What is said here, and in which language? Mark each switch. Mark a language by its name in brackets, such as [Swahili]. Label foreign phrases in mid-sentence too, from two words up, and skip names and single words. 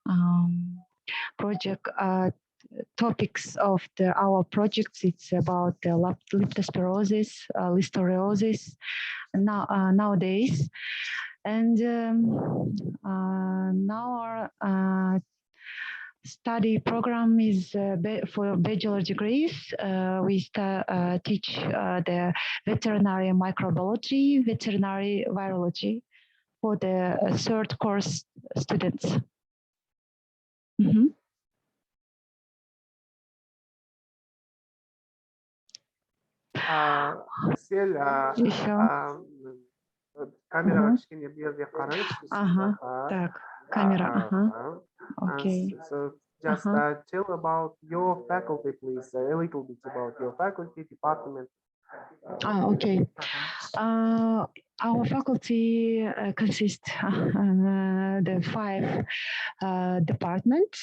[English] Topics of our projects, it's about leptospirosis, listeriosis nowadays, and now our study program is for bachelor degrees. We teach the veterinary microbiology, veterinary virology for the third course students. [Kazakh] Asel, камера кішкене берде қараңызшы. [Russian] Так, камера, [English] okay. So just tell about your faculty, please, a little bit about your faculty, department. Okay. Our faculty consists the 5 departments.